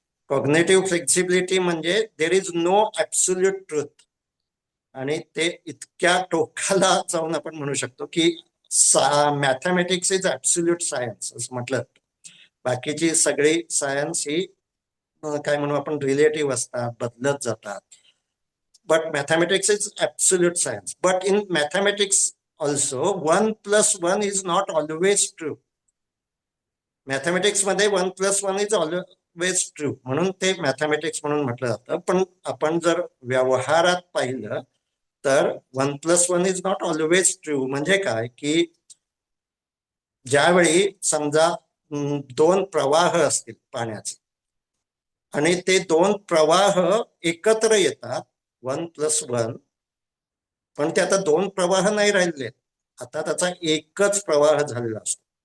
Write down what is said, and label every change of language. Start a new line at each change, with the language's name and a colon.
Marathi: Cognitive flexibility म्हणजे
English: There is no absolute truth.
Marathi: आणि ते इतक्या टोकाला जाऊन आपण म्हणू शकतो की
English: mathematics is absolute science
Marathi: असं म्हटलं. बाकीची सगळी सायन्स ही काय म्हणू आपण रिलेटिव्ह असतात, बदलत जातात.
English: But mathematics is absolute science. But in mathematics also, 1+1 is not always true. Mathematics मध्ये 1+1 is always true.
Marathi: म्हणून ते मॅथमॅटिक्स म्हणून म्हटलं जातं. पण आपण जर व्यवहारात पाहिलं तर
English: 1+1 is not always true.
Marathi: म्हणजे काय, की ज्यावेळी समजा दोन प्रवाह असतील पाण्याचे आणि ते दोन प्रवाह एकत्र येतात 1+1, पण ते आता दोन प्रवाह नाही राहिले, आता त्याचा एकच प्रवाह झालेला असतो.